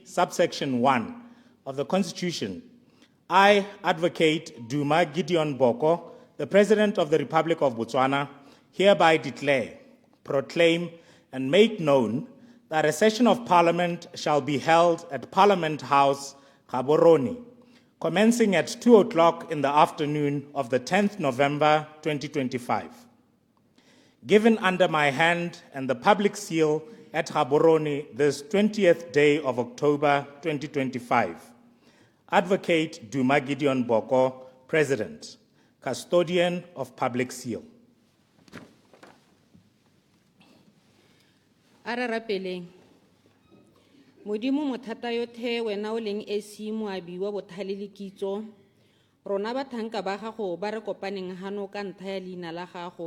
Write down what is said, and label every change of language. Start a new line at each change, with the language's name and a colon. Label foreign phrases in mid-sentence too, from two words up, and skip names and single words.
English: subsection 1 of the Constitution, I, Advocate Duma Gideon Boko, the President of the Republic of Botswana, hereby declare, proclaim, and make known that a session of Parliament shall be held at Parliament House, Gaborone, commencing at 2 o'clock in the afternoon of the 10th November 2025. Given under my hand and the public seal at Gaborone this 20th day of October 2025. Advocate Duma Gideon Boko, President, Custodian of Public Seal.
Tswana: Ararapeleng. Modimo mothata yothe wena o leng esi moabi wa bothale le kitso. Rona bathanka ba gago ba re kopaneng hano ka ntha ya leina la gago.